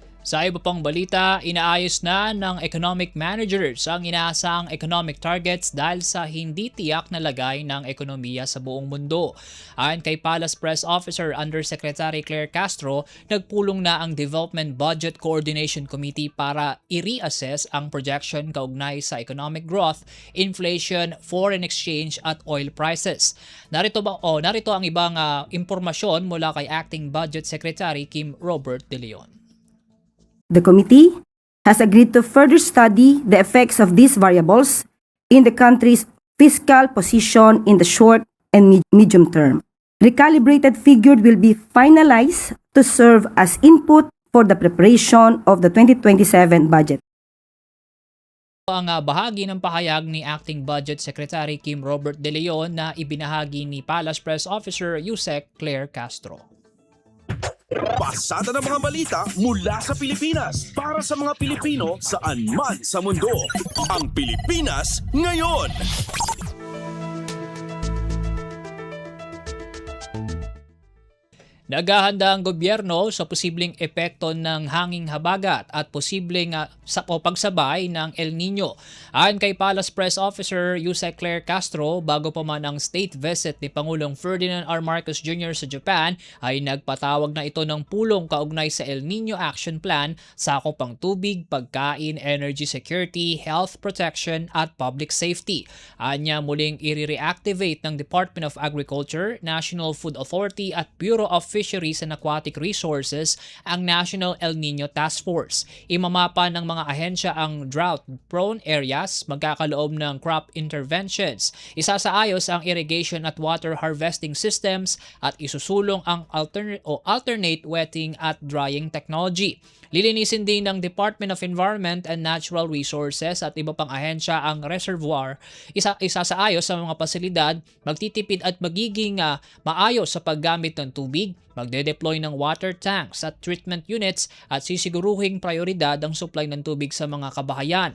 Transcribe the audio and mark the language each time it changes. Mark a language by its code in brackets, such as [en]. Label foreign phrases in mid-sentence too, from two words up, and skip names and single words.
[tl] Sa iba pang balita, inaayos na ng [en] economic managers [tl] ang inaasahang [en] economic targets [tl] dahil sa hindi tiyak na lagay ng ekonomiya sa buong mundo. Ayon kay Palace Press Officer Undersecretary Claire Castro, nagpulong na ang Development Budget Coordination Committee para i-reassess ang projection kaugnay sa [en] economic growth, [tl] inflation, [en] foreign exchange [tl] at [en] oil prices. [tl] Narito ang ibang impormasyon mula kay Acting Budget Secretary Kim Robert De Leon. [en] The committee has agreed to further study the effects of these variables in the country's fiscal position in the short and medium term. Recalibrated figures will be finalized to serve as input for the preparation of the 2027 budget. [tl] Ang bahagi ng pahayag ni Acting Budget Secretary Kim Robert De Leon na ibinahagi ni Palace Press Officer Yusek Claire Castro. Pasada ng mga balita mula sa Pilipinas para sa mga Pilipino saan man sa mundo. Ang Pilipinas Ngayon. Naghahanda ang gobyerno sa posibleng epekto ng hanging habagat at posibleng pagsabay ng El Nino. Ayon kay Palace Press Officer Yusek Claire Castro, bago pa man ang state visit ni Pangulong Ferdinand R. Marcos Jr. sa Japan, ay nagpatawag na ito ng pulong kaugnay sa El Nino Action Plan, sakop ang tubig, pagkain, [en] energy security, health protection [tl] at [en] public safety. [tl] Anya muling i-reactivate ng Department of Agriculture, National Food Authority at Bureau of Fisheries and Aquatic Resources ang National El Nino Task Force. Imamapa ng mga ahensya ang [en] drought-prone areas, [tl] magkakaloob ng [en] crop interventions, [tl] isasaayos ang irrigation at [en] water harvesting systems [tl] at isusulong ang [en] alternate wetting [tl] at [en] drying technology. [tl] Lilinisin din ng Department of Environment and Natural Resources at iba pang ahensya ang reservoir, isasaayos sa mga pasilidad, magtitipid at magiging maayos sa paggamit ng tubig, magde-deploy ng [en] water tanks [tl] at [en] treatment units [tl] at sisiguruhing prioridad ang supply ng tubig sa mga kabahayan.